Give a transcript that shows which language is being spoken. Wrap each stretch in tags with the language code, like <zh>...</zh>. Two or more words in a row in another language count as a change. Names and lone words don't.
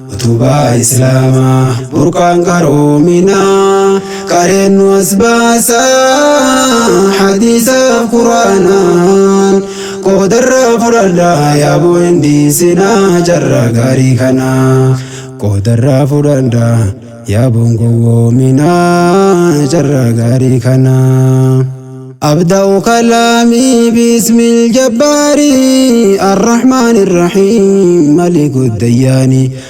<om>Utubaa Islaamaa burqaan qaroominaa, qareen nu as baasaa hadiisaaf Qur'aanaan. Qoodarraa fudhadhaa yaaboo hin dhiisinaa jarra gaarii kanaa. Qoodarraa fudhadhaa yaaboon gowwoominaa jarra gaarii kanaa.</om> <ar>أبدأ كلامي باسم الجبار الرحمن الرحيم ملك الديان</ar>